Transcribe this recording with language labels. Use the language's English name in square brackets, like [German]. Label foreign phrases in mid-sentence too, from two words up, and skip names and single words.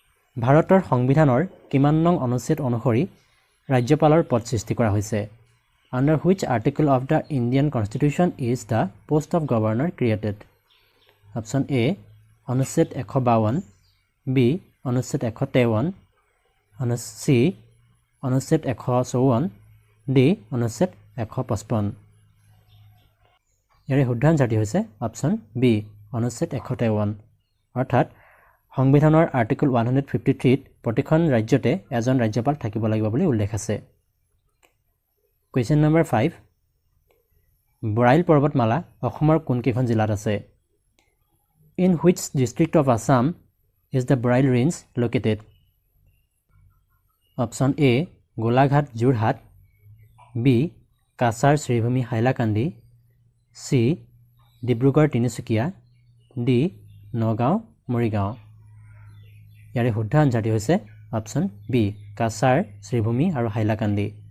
[Assamese] ভাৰতৰ সংবিধানৰ কিমান নং অনুচ্ছেদ অনুসৰি ৰাজ্যপালৰ পদ সৃষ্টি কৰা হৈছে? [English] Under which article of the Indian Constitution is the post of governor created? Option A [Assamese] অনুচ্ছেদ 152, B অনুচ্ছেদ 153, C অনুচ্ছেদ 154, D অনুচ্ছেদ 155। ইয়াৰে শুদ্ধ আনসাৰটি হৈছে [English] option B [Assamese] অনুচ্ছেদ 153। অৰ্থাৎ সংবিধানৰ আৰ্টিকল 153 প্ৰতিখন ৰাজ্যতে এজন ৰাজ্যপাল থাকিব লাগিব বুলি উল্লেখ আছে। [English] question number 5, [Assamese] বৰাইল পৰ্বতমালা অসমৰ কোনকেইখন জিলাত আছে? [English] In which district of Assam is the Borail Range located? Option A [Assamese] গোলাঘাট যোৰহাট, B কাছাৰ শ্ৰীভূমি হাইলাকান্দি, C ডিব্ৰুগড় তিনিচুকীয়া, D নগাঁও মৰিগাঁও। ইয়াৰে শুদ্ধ আনসাৰটি হৈছে [English] option B [Assamese] কাছাৰ শ্ৰীভূমি আৰু হাইলাকান্দি।